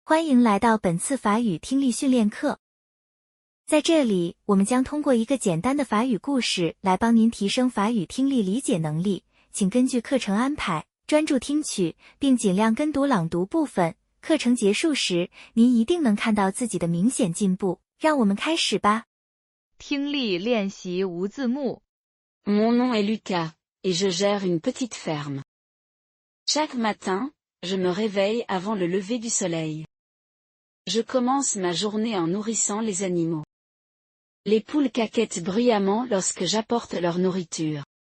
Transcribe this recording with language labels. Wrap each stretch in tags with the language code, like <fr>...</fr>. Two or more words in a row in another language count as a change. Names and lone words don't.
<zh>欢迎来到本次法语听力训练课。在这里，我们将通过一个简单的法语故事来帮您提升法语听力理解能力，请根据课程安排，专注听取，并尽量跟读朗读部分。课程结束时，您一定能看到自己的明显进步。让我们开始吧。听力练习无字幕。</zh> <fr>Mon nom est Lucas, et je gère une petite ferme. Chaque matin, je me réveille avant le lever du soleil. Je commence ma journée en nourrissant les animaux. Les poules caquettent bruyamment lorsque j'apporte leur nourriture.</fr>